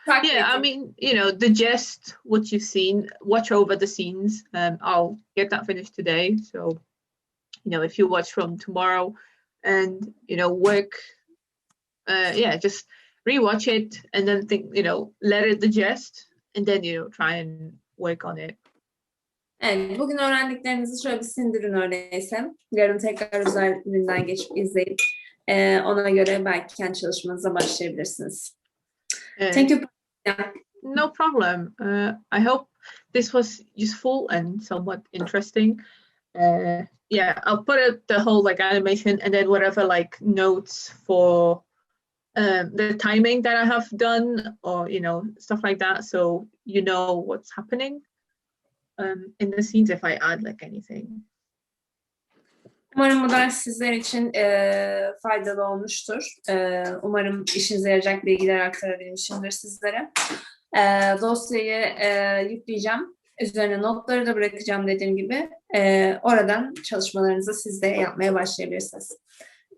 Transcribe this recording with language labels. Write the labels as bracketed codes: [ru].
[en] Yeah, I mean, digest what you've seen, watch over the scenes. I'll get that finished today. So, if you watch from tomorrow and, work, just rewatch it and then think, let it digest and then, try and work on it. [tr] Evet, bugün öğrendiklerinizi şöyle bir sindirin öyleyse. Yarın tekrar üzerinden geçip izleyip ona göre belki kendi çalışmanıza başlayabilirsiniz. [en] Thank you. No problem. I hope this was useful and somewhat interesting. I'll put out the whole animation and then whatever notes for the timing that I have done or stuff like that, so what's happening in the scenes if I add anything. [tr] Umarım bu ders sizler için faydalı olmuştur. Umarım işinize yarayacak bilgiler aktarabilmişimdir sizlere. Dosyayı yükleyeceğim. Üzerine notları da bırakacağım dediğim gibi. Oradan çalışmalarınızı siz de yapmaya başlayabilirsiniz.